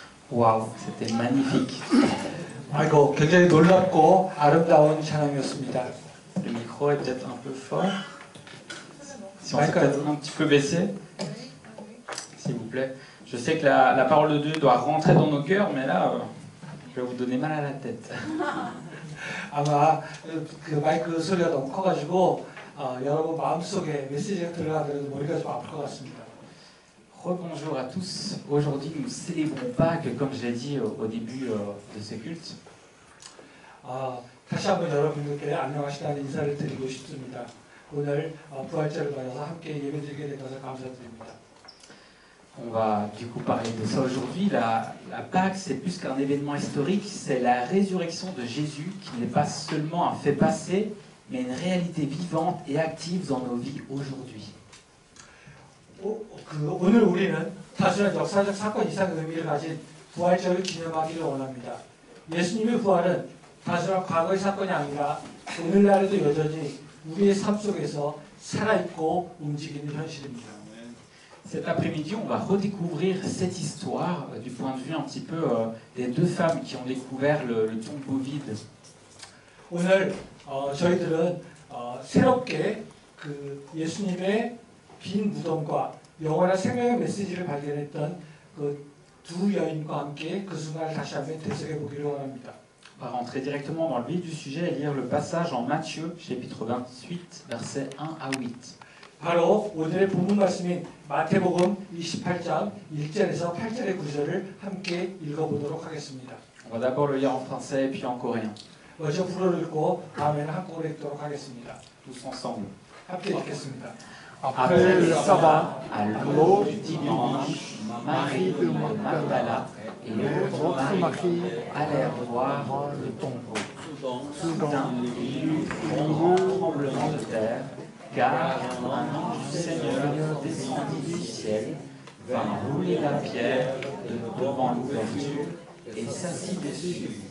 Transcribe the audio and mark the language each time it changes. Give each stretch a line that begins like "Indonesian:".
French: Waouh, c'était magnifique.
Korean: 아이고, 굉장히 놀랍고 아름다운 찬양이었습니다.
French: Le micro est peut-être un peu fort. Si on peut D'accord. peut-être un petit peu baisser, s'il vous plaît. Je sais que la parole de Dieu doit rentrer dans nos cœurs, mais là, je vais vous donner mal à la tête.
Korean: 아마 그 마이크 소리가 너무 커가지고 여러분 마음속에 메시지가 들어가더라도 머리가 좀 아플 것 같습니다.
French: Rebonjour à tous. Aujourd'hui, nous célébrons Pâques, comme je l'ai dit au début de ce culte.
Korean: 다시 한번 여러분들께 안녕하시다는 인사를 드리고 싶습니다. 오늘 부활절을 맞아서 함께 예배드리게 된 것을 감사드립니다.
French: On va du coup parler de ça aujourd'hui. La Pâques, c'est plus qu'un événement historique, c'est la résurrection de Jésus qui n'est pas seulement un fait passé, mais une réalité vivante et active dans nos vies aujourd'hui.
Korean: 오늘 우리는 단순한 역사적 사건 이상의 의미를 가진 부활절을 기념하기를 원합니다. 예수님의 부활은 단순한 과거의 사건이 아니라 오늘날에도 여전히 우리의 삶 속에서 살아있고 움직이는 현실입니다.
French: Cet après-midi, on va redécouvrir cette histoire du point de vue un petit peu des deux femmes qui ont découvert le tombeau vide.
Korean: 오늘 저희들은 새롭게 그 예수님의 빈 무덤과 영원한 생명의 메시지를 발견했던 그 두 여인과 함께 그 순간을 다시 한번 되새겨 보기를 원합니다.
French: On va rentrer directement dans le vif du sujet et lire le passage en Matthieu, chapitre 28, versets 1 à 8.
Korean: 바로 오늘의 본문 말씀인 마태복음 28장 1절에서 8절의 구절을 함께 읽어보도록 하겠습니다.
French: On va d'abord le lire en français et puis en coréen,
Korean: 먼저 불어를 읽고 다음에는 한국어로 읽도록 하겠습니다.
French: tous ensemble.
Korean: 함께 읽겠습니다.
French: Après le sabbat, À l'aube du dimanche, Marie de Magdala et l'autre Marie allèrent voir le tombeau. Soudain, il y eut un grand tremblement de terre, car un ange du Seigneur descendit du ciel, vint rouler la pierre devant l'ouverture et s'assit dessus.